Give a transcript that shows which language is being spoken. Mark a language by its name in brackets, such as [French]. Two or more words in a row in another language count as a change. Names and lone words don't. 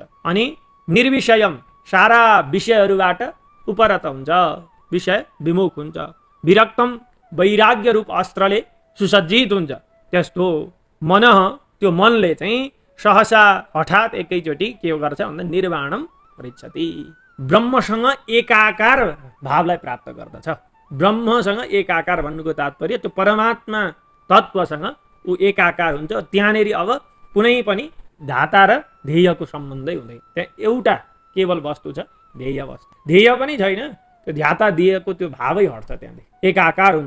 [Nepali] अनि निर्विषयम, सारा विषयहरूबाट उपरत हुन्छ, विषय विमुख हुन्छ। विरक्तम, वैराग्य रूप अस्त्रले सुसज्जित हुन्छ। त्यस्तो मन, त्यो मनले चाहिँ सहसा हठात एकैचोटि के गर्छ भन्दा [Sanskrit] निर्वाणम पृच्छति, [Nepali] ब्रह्मसँग एकाकार भावलाई प्राप्त गर्दछ। ब्रह्मसँग एकाकार भन्नुको तात्पर्य त्यो परमात्मा तत्त्वसँग ऊ एकाकार हुन्छ। त्यहाँनेरि अब कुनै पनि धाता र ध्येयको सम्बन्धै हुँदैन। त्यहाँ एउटा केवल वस्तु छ, ध्येय वस्तु। ध्येय पनि छैन, त्यो ध्याता ध्येयको त्यो भावै हट्छ, त्यहाँदेखि एकाकार हुन्छ।